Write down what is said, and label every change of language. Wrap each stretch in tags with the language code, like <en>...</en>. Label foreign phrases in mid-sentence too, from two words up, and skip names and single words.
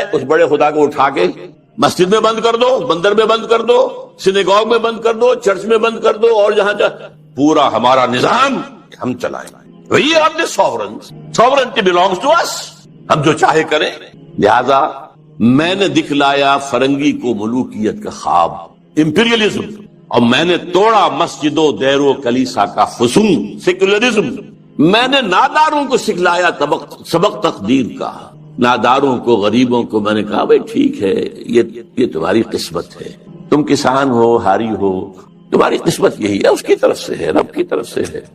<ur>اس بڑے خدا کو اٹھا کے مسجد میں بند کر دو، مندر میں بند کر دو، سینیگوگ میں بند کر دو، چرچ میں بند کر دو، اور جہاں پورا ہمارا نظام ہم چلائیں گے۔ وہی آپ نے</ur> <en>sovereignty belongs to us,</en> <ur>ہم جو چاہے کریں۔ لہذا میں نے دکھلایا فرنگی کو ملوکیت کا خواب، امپیریلزم، اور میں نے توڑا مسجد و دیر و کلیسا کا فسون، سیکولرزم۔ میں نے ناداروں کو سکھلایا سبق تقدیر کا، ناداروں کو، غریبوں کو میں نے کہا بھائی ٹھیک ہے، یہ تمہاری قسمت ہے، تم کسان ہو، ہاری ہو، تمہاری قسمت یہی ہے، اس کی طرف سے ہے، رب کی طرف سے ہے۔</ur>